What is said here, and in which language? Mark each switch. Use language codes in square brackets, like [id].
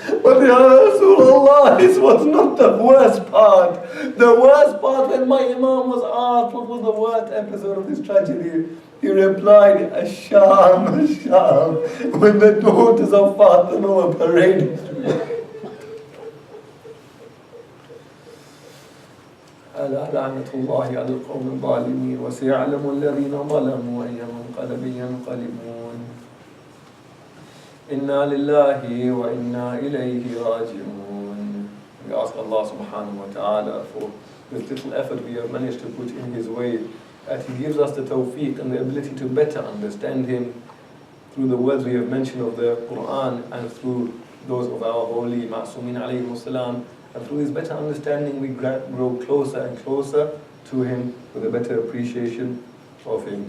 [en] But Ya Rasulullah, this was not the worst part. The worst part, when my Imam was asked what was the worst episode of this tragedy, he replied, Asham, Asham, when the daughters of Fatima were paraded through. [ar] ألا لعنة الله على القوم الظالمين وسيعلم الذين ظلموا أي منقلب ينقلبون إنا لله وإنا إليه راجعون. [en] We ask Allah subhanahu wa ta'ala for this little effort we have managed to put in His way, that He gives us the tawfiq and the ability to better understand Him, through the words we have mentioned of the Quran and through those of our holy Ma'sumin alayhi salam, and through his better understanding we grow closer and closer to him with a better appreciation of him.